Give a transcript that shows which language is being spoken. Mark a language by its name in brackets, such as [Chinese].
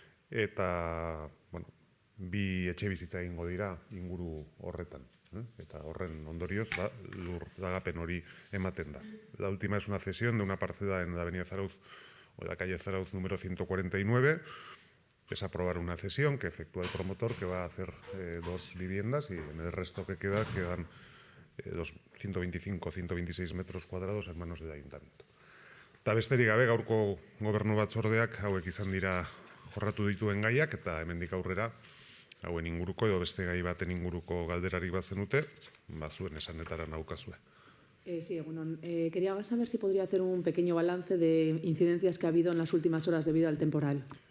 [Basque] Eta, bi etxe bizitza egingo dira inguru horretan. Eta horren ondorioz, lur lagapen hori ematen da. [Spanish] La última es una cesión de una parcela en la avenida Zarautz, o la calle Zarautz número 149. Es aprobar una cesión que efectúa el promotor, que va a hacer 2 viviendas, y en el resto que quedan los 125 o 126 metros cuadrados en manos del ayuntamiento. [Basque] Eta besterik gabe, gaurko gobernu batzordeak hauek izan dira jorratu dituen gaiak, eta hemendik aurrera hauen inguruko edo beste gai baten inguruko galderarik bazenute, zuen esanetara naukazue. [Spanish] Sí, bueno, quería saber si podría hacer un pequeño balance de incidencias que ha habido en las últimas horas debido al temporal.